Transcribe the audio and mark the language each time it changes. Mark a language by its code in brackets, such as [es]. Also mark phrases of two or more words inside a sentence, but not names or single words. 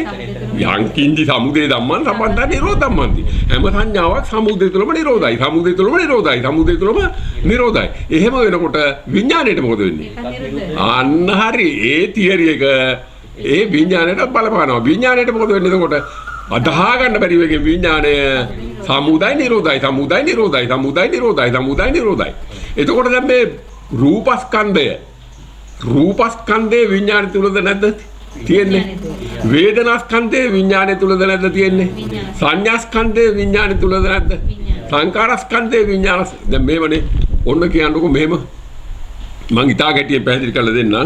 [pi] යංකින්දි සමුදේ ධම්මං සම්බන්ධා නිරෝධ ධම්මන්ති. [si] හැම සංඥාවක් සමුදේ තුලම නිරෝධයි. සමුදේ තුලම නිරෝධයි. සමුදේ තුලම නිරෝධයි. එහෙම වෙනකොට විඥාණයට මොකද වෙන්නේ? අන්න හරි. ඒ තියරි එක ඒ විඥාණයට බලපානවා. විඥාණයට මොකද වෙන්නේ එතකොට? අදහා ගන්න බැරි වෙගේ විඥාණය සමුදය නිරෝධයි. සමුදය නිරෝධයි. සමුදය නිරෝධයි. සමුදය නිරෝධයි. එතකොට දැන් මේ රූපස්කන්ධයේ විඥාණය තුලද නැද්ද තියෙන්නේ? වේදනාස්කන්ධයේ විඥාණය තුලද නැද්ද තියෙන්නේ? සංඥාස්කන්ධයේ විඥාණය තුලද නැද්ද? සංකාරස්කන්ධයේ විඥාන දැන් මේවනේ ඔන්න කියන්නකො මෙහෙම මං ඉතා ගැටියෙන් පැහැදිලි කරලා දෙන්නම්.